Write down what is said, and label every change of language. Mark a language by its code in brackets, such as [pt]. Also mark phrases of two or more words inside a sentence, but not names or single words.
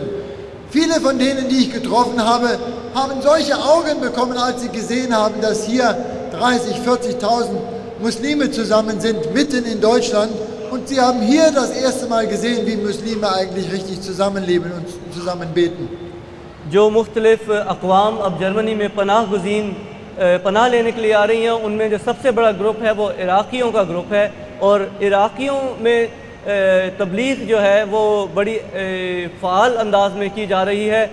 [de] Viele von denen, die ich getroffen habe, haben solche Augen bekommen, als sie gesehen haben, dass hier 30.000, 40.000 Muslime zusammen sind, mitten in Deutschland. Und sie haben hier das erste Mal gesehen, wie Muslime eigentlich richtig zusammenleben und zusammen beten. [ur] جو مختلف اقوام اب جرمنی میں پناہ لینے کے لیے آ رہی ہیں، ان میں جو سب سے بڑا گروپ ہے وہ عراقیوں کا گروپ ہے اور عراقیوں میں تبلیغ جو ہے وہ بڑی فعال انداز میں کی جا رہی ہے.